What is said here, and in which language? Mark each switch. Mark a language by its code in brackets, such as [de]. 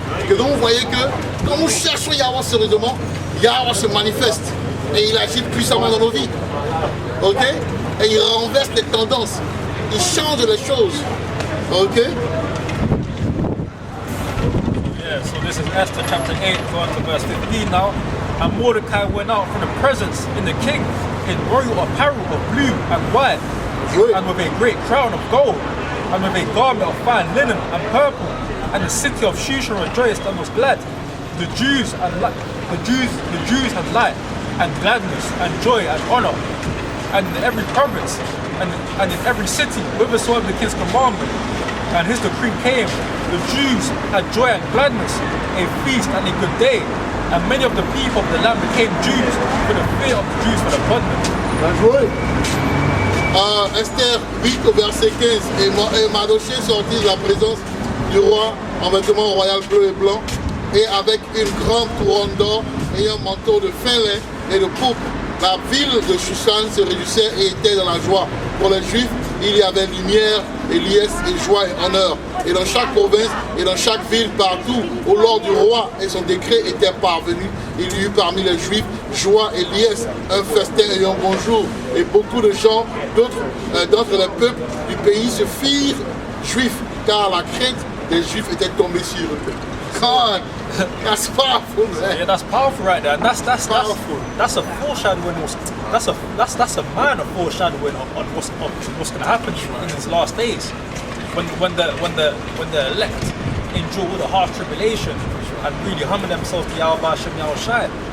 [fr] Et donc vous voyez que quand nous cherchons Yahweh sérieusement, Yahweh se manifeste et il agit puissamment dans nos vies, ok, et il renverse les tendances, il change les choses, ok. [en] Yeah, so this is Esther chapter 8, going to verse 15 now. And Mordecai went out from the presence in the king in royal apparel of blue and white, and with a great crown of gold, and with a garment of fine linen and purple. And the city of Shushan rejoiced and was glad. The Jews had light and gladness and joy and honor. And in every province and in every city, whithersoever the king's commandment and his decree came, the Jews had joy and gladness, a feast and a good day. And many of the people of the land became Jews, for the fear of the Jews for the abundance. [fr] Esther 8 au verset 15, et Mardochée sortit de la présence du roi en vêtements royal bleu et blanc, et avec une grande couronne d'or et un manteau de fin lin et de pourpre. La ville de Shushan se réjouissait et était dans la joie. Pour les Juifs, il y avait lumière et liesse et joie et honneur. Et dans chaque province et dans chaque ville, partout, au lord du roi et son décret était parvenu, il y eut parmi les Juifs joie et liesse, un festin et un bonjour. Et beaucoup de gens d'entre les peuples du pays se firent juifs, car la crainte des Juifs était tombée sur eux. [en] God, that's powerful, man. Yeah, that's powerful right there. And that's powerful. That's a foreshadowing. That's a minor foreshadowing on what's going to happen in these last days, when the elect endure all the harsh tribulation and really humble themselves to Yahweh Shem Yahushai.